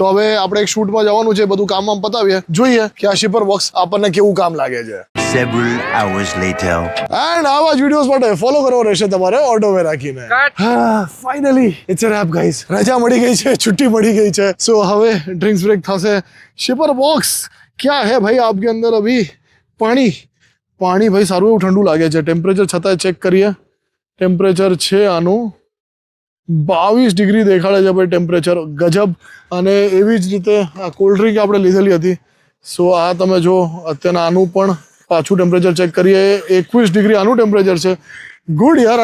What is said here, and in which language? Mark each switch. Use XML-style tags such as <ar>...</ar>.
<gu>તો હવે આપણે એક શૂટમાં જવાનું છે, બધું કામ પતાવીએ, જોઈએ કે આ શિપર બોક્સ આપણને કેવું કામ લાગે છે।</gu> <en>Several hours later.</en> <gu>એન્ડ આવા જ વિડીયોઝ માટે ફોલો કરવો રહેશે તમારે ઓટોમે રાખીને।</gu> <en>finally it's a wrap guys,</en> <gu>રજા મળી ગઈ છે, છુટ્ટી મળી ગઈ છે। સો હવે ડ્રિંક્સ બ્રેક થશે।</gu> <hi>શિપર બોક્સ क्या है भाई आपके अंदर? अभी पानी</hi> <gu>પાણી ભાઈ સારું એવું ઠંડુ લાગે છે। ટેમ્પરેચર છતાંય ચેક કરીએ, ટેમ્પરેચર છે આનું 22 ડિગ્રી દેખાડે છે ભાઈ, ટેમ્પરેચર ગજબ। અને એવી જ રીતે આ કોલ્ડ ડ્રિંક આપણે લીધેલી હતી, સો આ તમે જો અત્યારના આનું પણ પાછું ટેમ્પરેચર ચેક કરીએ, 21 ડિગ્રી આનું ટેમ્પરેચર છે। ગુડ યાર।</gu>